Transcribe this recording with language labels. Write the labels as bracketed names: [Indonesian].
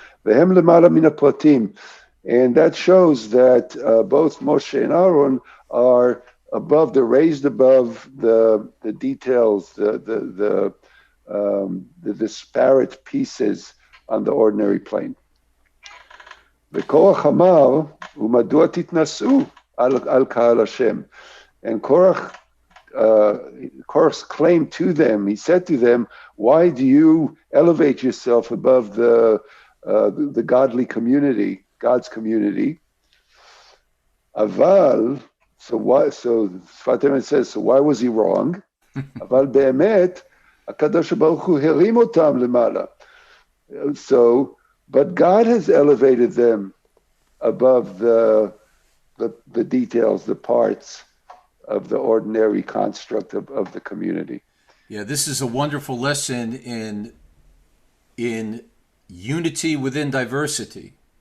[Hebrew] Vehem lemala min hapratim. [English] And that shows that both Moshe and Aaron are above, they're raised above the details, the disparate pieces on the ordinary plane. [Hebrew] וקורח אמר, ומדוע תתנשאו על קהל השם? [English] And Korach's claim to them, he said to them, why do you elevate yourself above the godly community, God's community? Aval, so Sfat Emet says, so why was he wrong? [Hebrew] Aval באמת, הקדוש ברוך הוא הרים אותם למעלה. [English] So, but God has elevated them above the details, the parts of the ordinary construct of the community. Yeah, this is a wonderful lesson in unity within diversity.